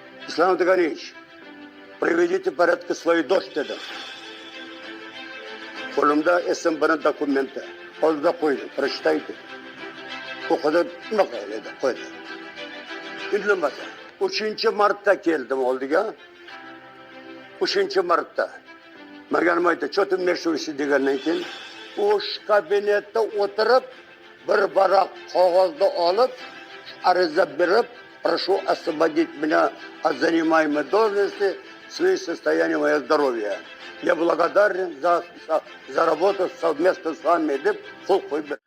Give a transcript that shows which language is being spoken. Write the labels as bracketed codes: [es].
[ru] Islom Karimov, приведите в порядок свои дочь [uz] dedi. Qo'limda SMB'ning dokumenti. Oldida qo'ydi, [ru] prочитайте. [uz] O'qidi, nima qiladi? Qo'ydi. Indamadi. 3-marta keldim oldiga. 3-marta. Maganim aytdi, "Cho'tim meshuvisi" degandan keyin o'sh kabinetda o'tirib, bir varaq qog'ozni olib, ariza berib, [ru] "Прошу освободить меня от занимаемой должности в связи с состоянием моего здоровья. Я благодарен за работу совместно с вами" [uz] deb qo'l qo'ydi.